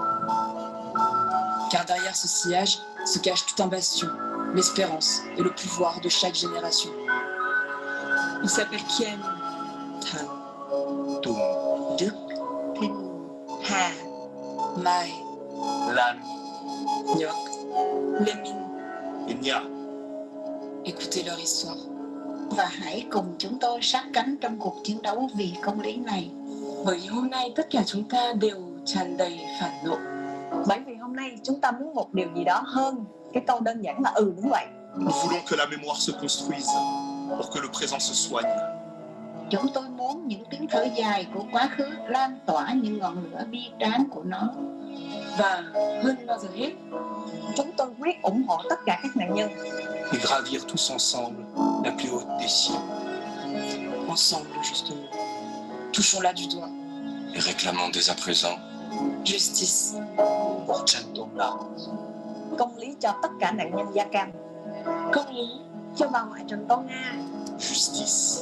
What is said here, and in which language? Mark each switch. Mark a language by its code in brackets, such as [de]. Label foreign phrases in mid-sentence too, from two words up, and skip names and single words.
[fr] Car derrière ce sillage se cache tout un bastion, l'espérance et le pouvoir de chaque génération. Il s'appelle Kien Tan, Tum, Đức, Thinh, Hà, Mai, Lan Nyok, Lemin. et Nya. Écoutez leur histoire. [vi] và hãy cùng chúng tôi sát cánh trong cuộc chiến đấu vì công lý này. Bởi hôm nay tất cả chúng ta đều tràn đầy phản nộ. Bởi vì hôm nay chúng ta muốn một điều gì đó hơn cái câu đơn giản là đúng vậy. [fr] Nous voulons que la mémoire se construise pour que le présent se soigne. [vi] Chúng tôi muốn những tiếng thở dài của quá khứ lan tỏa những ngọn lửa bi tráng của nó. Và hơn bao giờ hết, chúng tôi quyết ủng hộ tất cả các nạn nhân. [fr] Et gravir tous ensemble la plus haute des cieux. Ensemble, justement. Touchons-la du doigt. Et réclamons dès à présent Justice. Pour Chan Tông-la. [vi] Công lý cho tất cả nạn nhân da cam. Công lý cho bà ngoại Trần Tô Nga. [fr] Justice.